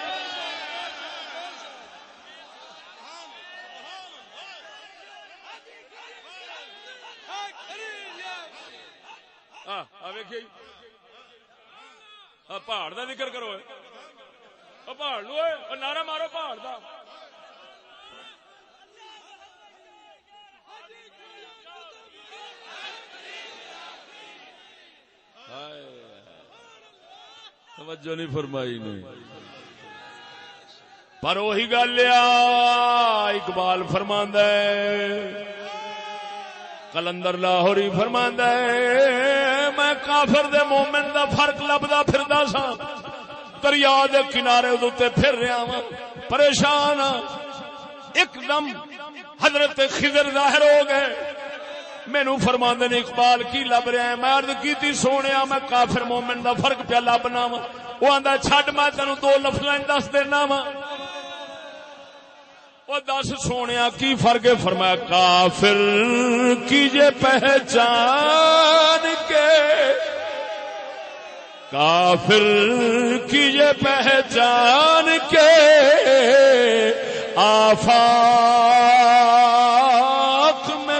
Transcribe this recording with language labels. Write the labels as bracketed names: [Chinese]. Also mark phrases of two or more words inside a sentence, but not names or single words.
[Punjabi] پہاڑ دا ذکر کرو پہاڑ لو نعرہ مارو پہاڑ دا توجہ نہیں فرمائی نے پر وہی گل اقبال فرماندا ہے کلندر لاہوری فرماندا ہے میں کافر دے مومن دا فرق لبدا پھردا سا دریا دے کنارے تے پھر رہا ہاں پریشان ہاں ایک دم حضرت خضر ظاہر ہو گئے مینوں فرماندے نے اقبال کی لب رہا ہے میں عرض کیتی سونیا میں کافر مومن دا فرق پیا لبنا وا او آندا چھڈ میں تینوں دو لفظاں دس دینا وا او دس سونیا کی فرق ہے فرمایا [Urdu] کافر کیجے پہچان کے کافر کیجے پہچان کے آفاق میں